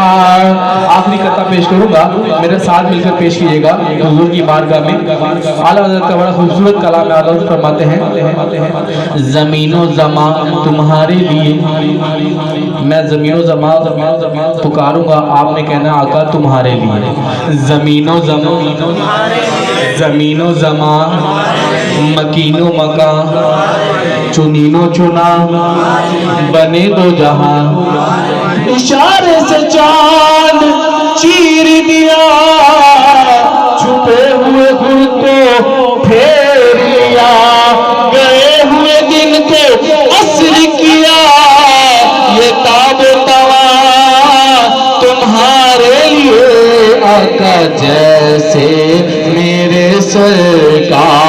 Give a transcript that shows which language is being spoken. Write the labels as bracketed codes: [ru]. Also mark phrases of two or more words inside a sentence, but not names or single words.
[ur] آخری قطعہ پیش کروں گا، میرے ساتھ مل کر پیش کیجیے گا حضور کی بارگاہ میں۔ اعلیٰ حضرت کا بڑا خوبصورت کلام ہے، اعلیٰ حضرت فرماتے ہیں زمین و زمان تمہارے لیے، میں زمین و زمان پکاروں گا، آپ نے کہنا آقا تمہارے لیے، زمین و زمان، زمین و زمان، مکین و مکان، چنین و چنا، بنے دو جہاں، اشارے سے چاند چیر دیا، چھپے ہوئے خود کو پھیر لیا، گئے ہوئے دن کو عصر کیا، یہ تاب و توا تمہارے لیے آقا جیسے میرے سرکار۔